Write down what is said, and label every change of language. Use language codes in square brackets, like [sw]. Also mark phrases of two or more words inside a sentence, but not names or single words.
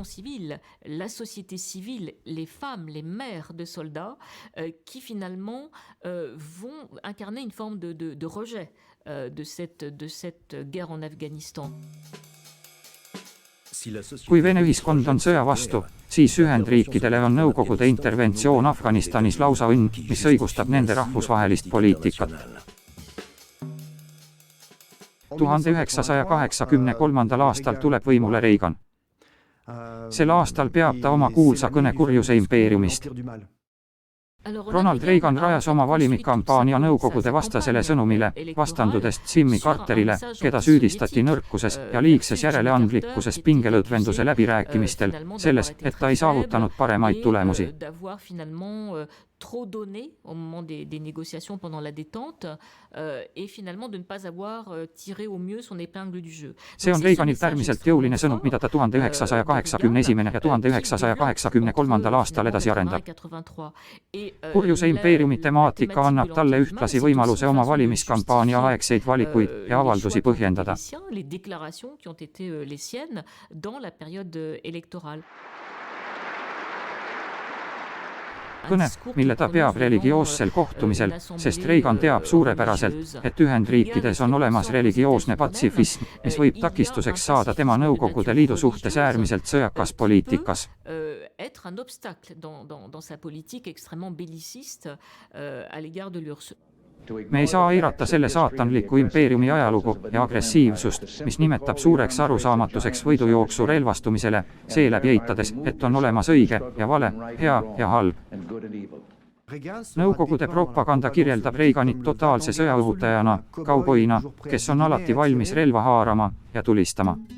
[fr] La société civile, les femmes, les mères de soldats qui finalement vont incarner une forme de rejet de cette guerre en Afghanistan. [et] Kui Vene ühiskond on sõja vastu, siis Ühendriikidele on Nõukogude interventsioon Afganistanis lausa õnn, mis õigustab nende rahvusvahelist poliitikat. 1983. aastal tuleb võimule Reagan. Sel aastal peab ta oma kuulsa kõne kurjuse impeeriumist. Ronald Reagan rajas oma valimikampaania nõukogude vastasele sõnumile, vastandudes Jimmy Carterile, keda süüdistati nõrkuses ja liigses järeleandlikkuses pingelõdvenduse läbirääkimistel, selles, et ta ei saavutanud paremaid tulemusi. [fr] Trop donné au moment des négociations pendant la détente et finalement de ne pas avoir tiré au mieux son épingle du jeu. [et] See on Reaganilt äärmiselt jõuline sõnum, mida ta 1981. ja 1983. aastal edasi arendab. Kurjuse impeeriumi temaatika annab talle ühtlasi võimaluse oma valimiskampaania aegseid valikuid ja avaldusi põhjendada. [fr] Les déclarations qui ont été les siennes dans la période électorale. [et] Kõne, mille ta peab religioossel kohtumisel, sest Reagan teab suurepäraselt, et Ühendriikides on olemas religioosne patsifism, mis võib takistuseks saada tema Nõukogude Liidu suhtes äärmiselt sõjakas poliitikas. [fr] Être un obstacle dans sa politique extrêmement belliciste à l'égard de l'URSS. [et] Me ei saa eirata selle saatanliku impeeriumi ajalugu ja agressiivsust, mis nimetab suureks arusaamatuseks võidujooksu relvastumisele, seeläbi eitades, et on olemas õige ja vale, hea ja halb. Nõukogude propaganda kirjeldab Reaganit totaalse sõjaõhutajana, kauboina, kes on alati valmis relva haarama ja tulistama.